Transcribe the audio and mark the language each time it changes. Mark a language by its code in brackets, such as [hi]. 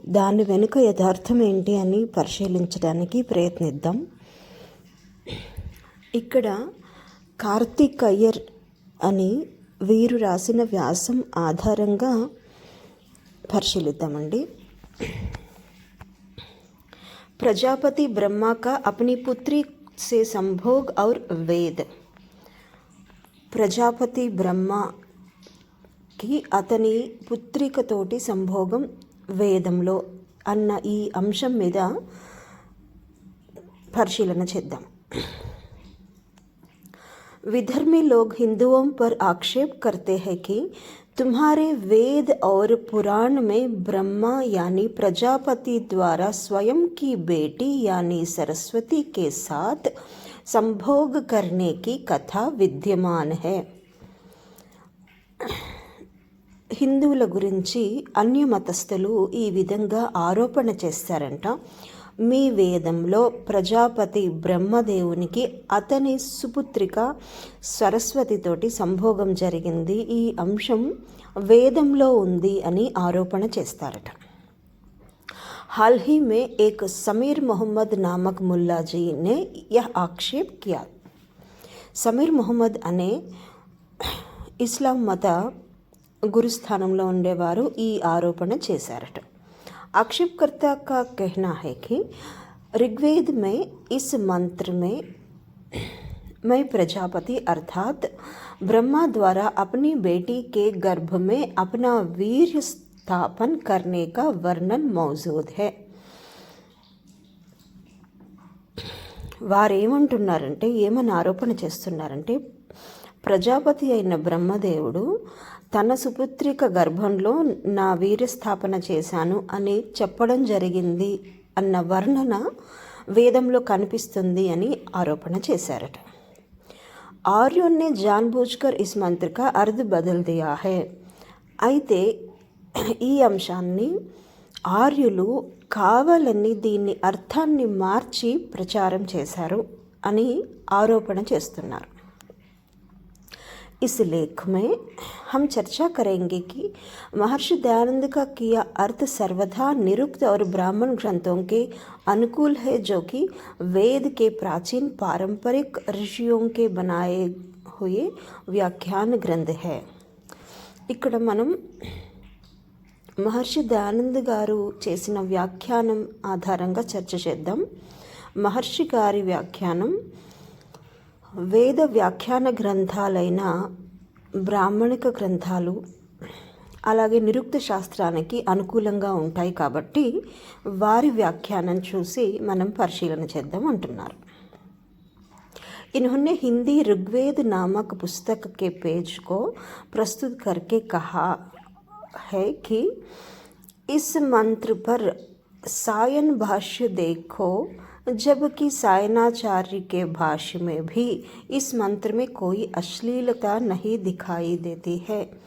[te] దాని వెనుక యథార్థం ఏంటి అని పరిశీలించడానికి ప్రయత్నిద్దాం. ఇక్కడ కార్తిక్ అయ్యర్ అని వీరు రాసిన వ్యాసం ఆధారంగా పరిశీలిద్దామండి. [hi] ప్రజాపతి ब्रह्मा का अपनी पुत्री से संभोग और वेद. [te] ప్రజాపతి బ్రహ్మకి అతని పుత్రికతోటి సంభోగం వేదంలో అన్న ఈ అంశం మీద పరిశీలన చేద్దాం. [hi] विधर्मी लोग हिंदुओं पर आक्षेप करते हैं कि तुम्हारे वेद और पुराण में ब्रह्मा यानी प्रजापति द्वारा स्वयं की बेटी यानी सरस्वती के साथ संभोग करने की कथा विद्यमान है. [te] హిందువుల గురించి అన్య మతస్థులు ఈ విధంగా ఆరోపణ చేస్తారంట. మీ వేదంలో ప్రజాపతి బ్రహ్మదేవునికి అతని సుపుత్రిక సరస్వతితోటి సంభోగం జరిగింది, ఈ అంశం వేదంలో ఉంది అని ఆరోపణ చేస్తారట. [hi] हाल ही में एक समीर मोहम्मद नामक मुल्ला जी ने यह आक्षेप किया. [te] సమీర్ మొహమ్మద్ అనే ఇస్లాం మత గురుస్థానంలో ఉండేవారు ఈ ఆరోపణ చేశారట. [hi] आक्षेपकर्ता का कहना है कि ऋग्वेद में इस मंत्र में मैं प्रजापति अर्थात ब्रह्मा द्वारा अपनी बेटी के गर्भ में अपना वीर्य स्थापन करने का वर्णन मौजूद है. [te] వారేమంటున్నారంటే, ఏమని ఆరోపణ చేస్తున్నారంటే, ప్రజాపతి అయిన బ్రహ్మదేవుడు తన సుపుత్రిక గర్భంలో నా వీర్యస్థాపన చేశాను అని చెప్పడం జరిగింది అన్న వర్ణన వేదంలో కనిపిస్తుంది అని ఆరోపణ చేశారట. [hi] आर्यों ने जानबूझकर इस मंत्र का अर्थ बदल दिया है. [te] అయితే ఈ అంశాన్ని ఆర్యులు కావాలని దీన్ని అర్థాన్ని మార్చి ప్రచారం చేశారు అని ఆరోపణ చేస్తున్నారు. [hi] इस लेख में हम चर्चा करेंगे कि महर्षि दयानंद का किया अर्थ सर्वथा निरुक्त और ब्राह्मण ग्रंथों के अनुकूल है, जो कि वेद के प्राचीन पारंपरिक ऋषियों के बनाए हुए व्याख्यान ग्रंथ है. [te] ఇక్కడ మనం మహర్షి దయానంద్ గారు చేసిన వ్యాఖ్యానం ఆధారంగా చర్చ చేద్దాం. మహర్షి గారి వ్యాఖ్యానం వేద వ్యాఖ్యాన గ్రంథాలైన బ్రాహ్మణిక గ్రంథాలు అలాగే నిరుక్త శాస్త్రానికి అనుకూలంగా ఉంటాయి కాబట్టి వారి వ్యాఖ్యానం చూసి మనం పరిశీలన చేద్దాం అంటున్నారు. [hi] इन्होंने हिंदी ऋग्वेद नामक पुस्तक के पेज को प्रस्तुत करके कहा है कि इस मंत्र पर सायन भाष्य देखो, जबकि सायनाचार्य के भाष्य में भी इस मंत्र में कोई अश्लीलता नहीं दिखाई देती है.